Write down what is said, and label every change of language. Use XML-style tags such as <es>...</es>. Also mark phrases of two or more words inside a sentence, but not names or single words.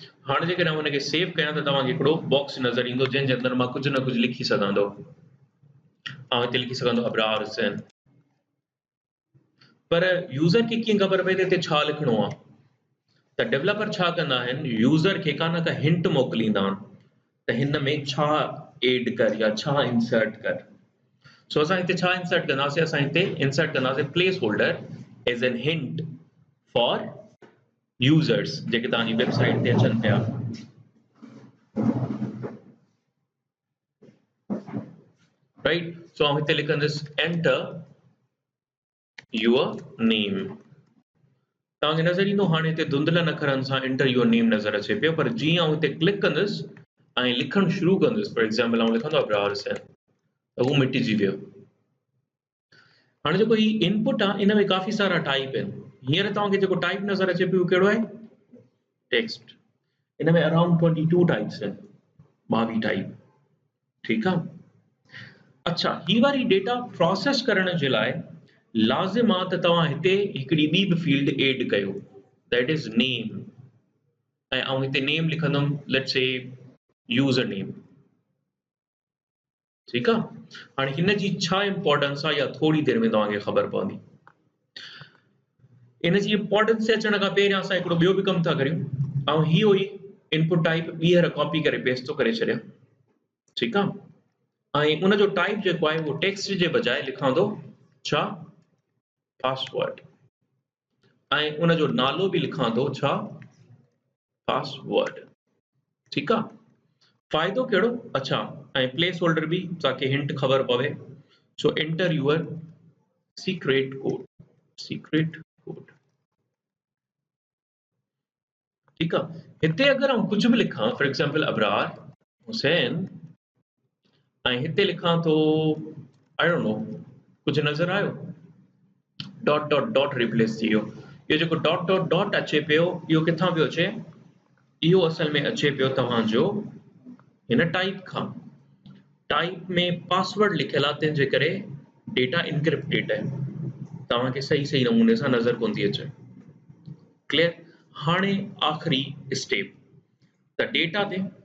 <sd>हाणे जेकॾहिं हुनखे सेव कयां त तव्हांखे हिकिड़ो बॉक्स नज़र ईंदो जंहिंजे अंदरि मां कुझु न कुझु लिखी सघां थो। ऐं हिते लिखी सघंदो अबरार हुसैन, पर यूज़र खे कीअं ख़बर पए त हिते छा लिखिणो आहे? त डेवलपर छा कंदा आहिनि, यूज़र खे का न का हिंट मोकिलींदा आहिनि त हिन में छा एड कर या छा इंसर्ट कर। सो असां हिते छा इंसर्ट कंदासीं, असां हिते इंसर्ट कंदासीं</sd> <en>place holder as an hint for users</en> <sd>जेके तव्हांजी वेबसाइट ते अचनि पिया, राइट। सो आउं हिते लिखंदुसि</sd> <en>enter your name.</en> <sd>तव्हांखे नज़र ईंदो हाणे हिते धुंधलनि अखरनि सां</sd> <en>enter your name</en> <sd>नज़र अचे पियो, पर जीअं आउं हिते क्लिक कंदुसि ऐं लिखणु शुरू कंदुसि,</sd> <en>for example</en> <sd>आउं लिखंदो अबरार हुसैन, त हू मिटिजी वियो। हाणे जेको ही इनपुट आहे इन में काफ़ी सारा टाइप आहिनि। हींअर तव्हांखे जेको टाइप नज़र अचे पियो कहिड़ो आहे? टेक्स्ट। इन में अराउंड 22 टाइप्स आहिनि, 22 टाइप, ठीकु आहे। अच्छा, ही वारी</sd> <en>data process</en> <sd>करण जे लाइ लाज़िम आहे त तव्हां हिते हिकिड़ी ॿी बि</sd> <en>field add</en> <sd>कयो,</sd> <en>that is name.</en> <sd>ऐं आउं हिते नेम लिखंदुमि,</sd> <en>let's say user name,</en> <sd>ठीकु आहे। हाणे हिन जी छा इंपॉर्टेंस आहे या थोड़ी देरि में तव्हांखे ख़बर पवंदी। इन जी इंपॉर्टेंस से अचण खां पहिरियां असां हिकिड़ो ॿियो बि कमु था करियूं ऐं ही हुई</sd> <en>input type</en> <sd>ॿीहर कॉपी करे पेस्ट थो करे छॾियां ठीकु आहे ऐं उन जो टाइप जेको आहे उहो टेक्स्ट जे बजाए लिखां थो छा पासवर्ड ऐं उन जो नालो बि लिखां थो छा पासवर्ड ठीकु आहे फ़ाइदो कहिड़ो अच्छा ऐं</sd> <en>place holder</en> <sd>बि ताकि हिंट ख़बर पवे सो</sd> <en>enter your secret code</en> <sd>ठीकु आहे हिते अगरि आउं कुझु बि लिखां</sd> <en>for example</en> <sd>अबरार हुसैन ऐं हिते लिखां थो आई</sd> <en>don't know</en> <sd>कुझु नज़र आयो</sd> <en>dot dot dot</en> <sd>रिप्लेस थी वियो इहो जेको</sd> <en>dot dot dot</en> <sd>अचे पियो इहो किथां पियो अचे इहो असल में अचे पियो तव्हांजो हिन टाइप खां टाइप में पासवर्ड लिखियल आहे तंहिंजे करे</sd> <en>data encrypted</en> <sd>आहे तव्हांखे सही सही नमूने सां नज़र कोन थी अचे क्लियर हाणे आख़िरी स्टेप त डेटा ते</sd>